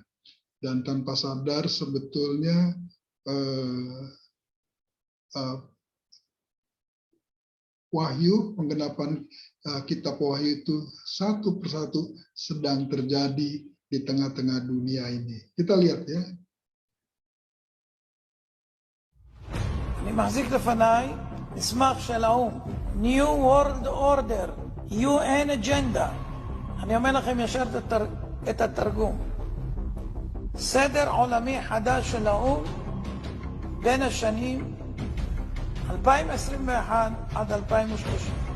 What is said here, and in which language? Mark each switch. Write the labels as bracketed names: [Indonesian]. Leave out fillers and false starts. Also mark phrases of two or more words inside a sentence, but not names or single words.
[Indonesian] Dan tanpa sadar sebetulnya Wahyu, penggenapan kitab Wahyu itu satu persatu sedang terjadi di tengah-tengah dunia ini. Kita lihat ya. [Hebrew] אני מחזיק לפניי מסמך של האו"ם, [English] New World Order, UN Agenda. [Hebrew] אני אומר לכם ישר את התרגום. סדר עולמי חדש של האו"ם בין השנים 2021 עד 2030.